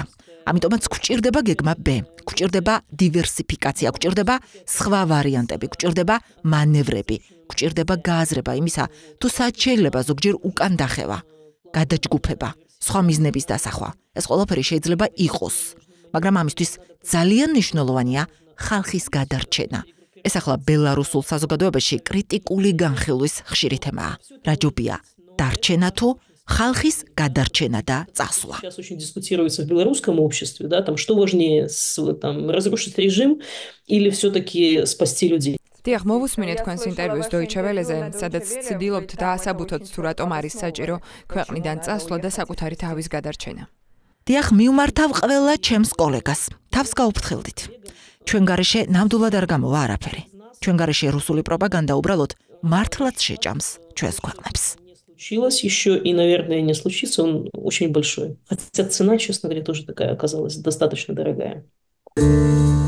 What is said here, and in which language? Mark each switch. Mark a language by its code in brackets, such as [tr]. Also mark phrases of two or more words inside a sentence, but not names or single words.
[ka] ამიტომაც გვჭირდება გეგმა B, გვჭირდება დივერსიფიკაცია, გვჭირდება სხვა ვარიანტები, გვჭირდება მანევრები, გვჭირდება გააზრება იმისა, თუ სად შეიძლება ზოგჯერ უკან დახევა, გადაჯგუფება, სხვა მიზნების დასახვა. ეს ყველაფერი შეიძლება იყოს, მაგრამ ამისთვის ძალიან მნიშვნელოვანია ხალხის გადარჩენა. ეს ახლა ბელარუსულ საზოგადოებაში კრიტიკული განხილვის ხშირი თემაა. რა ჯობია, დარჩენა თუ ხალხის გადარჩენა და წასვლა. [ru] Сейчас очень дискутируется в белорусском обществе, да, там что важнее, там разрушить режим или все-таки спасти людей. [ka] დიახ, მოვუსმინეთ თქვენს ინტერვიუს Deutsche Welle-ზე, სადაც ცდილობთ დაასაბუთოთ თუ რატომ არის საჭირო ქვეყნიდან წასვლა და საკუთარი თავის გადარჩენა. დიახ, მივმართავ ყველა ჩემს კოლეგას. თავს გაუფრთხილდით. ჩვენ გარეშე ნამდვილად არ გამოვა არაფერი. ჩვენ გარეშე რუსული პროპაგანდა უბრალოდ მართლაც შეჭამს ჩვენს ქვეყნებს. [ru] Случилось еще и, наверное, не случится, он очень большой. Хотя цена, честно говоря, тоже такая оказалась достаточно дорогая.